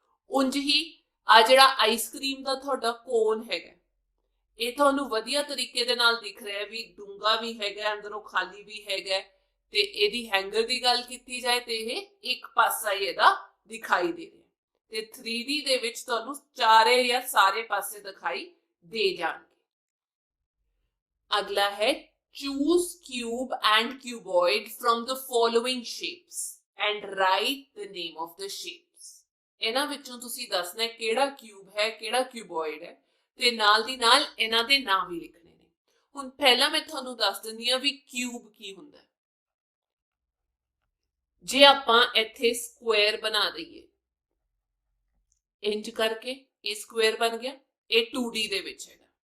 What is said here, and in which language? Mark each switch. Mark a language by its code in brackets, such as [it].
[pa] ਉਂਝ ਹੀ ਆ ਜਿਹੜਾ ਆਈਸਕ੍ਰੀਮ ਦਾ ਤੁਹਾਡਾ ਕੋਨ ਹੈਗਾ ਇਹ ਤੁਹਾਨੂੰ ਵਧੀਆ ਤਰੀਕੇ ਦੇ ਨਾਲ ਦਿਖ ਰਿਹਾ ਵੀ ਡੂੰਗਾ ਵੀ ਹੈਗਾ, ਅੰਦਰੋਂ ਖਾਲੀ ਵੀ ਹੈਗਾ ਤੇ ਇਹਦੀ ਹੈਂਗਰ ਦੀ ਗੱਲ ਕੀਤੀ ਜਾਏ ਤੇ ਇਹ ਇੱਕ ਪਾਸਾ ਹੀ ਇਹਦਾ ਦਿਖਾਈ ਦੇ ਰਿਹਾ ਤੇ 3D ਦੇ ਵਿੱਚ ਤੁਹਾਨੂੰ ਚਾਰੇ ਜਾਂ ਸਾਰੇ ਪਾਸੇ ਦਿਖਾਈ ਦੇ ਜਾਣਗੇ। ਅਗਲਾ ਹੈ [en] choose cube and cuboid from the following shapes and write the name of the shapes। [pa] ਇਹਨਾਂ ਵਿੱਚੋਂ ਤੁਸੀਂ ਦੱਸਣਾ ਕਿਹੜਾ ਕਿਊਬ ਹੈ, ਕਿਹੜਾ ਕਿਊਬੋਇਡ ਹੈ ਤੇ ਨਾਲ ਦੀ ਨਾਲ ਇਹਨਾਂ ਦੇ ਨਾਮ ਵੀ ਲਿਖਣੇ ਨੇ। ਹੁਣ ਪਹਿਲਾਂ ਮੈਂ ਤੁਹਾਨੂੰ ਦੱਸ ਦਿੰਦੀ ਆ ਵੀ ਕਿਊਬ ਕੀ ਹੁੰਦਾ ਹੈ। ਜੇ ਆਪਾਂ ਇੱਥੇ ਸਕੁਅਰ ਬਣਾ ਦਈਏ ਇੰਜ ਕਰਕੇ ਇਹ ਸਕੁਅਰ ਬਣ ਗਿਆ, ਇਹ 2D ਦੇ ਵਿੱਚ ਹੈਗਾ।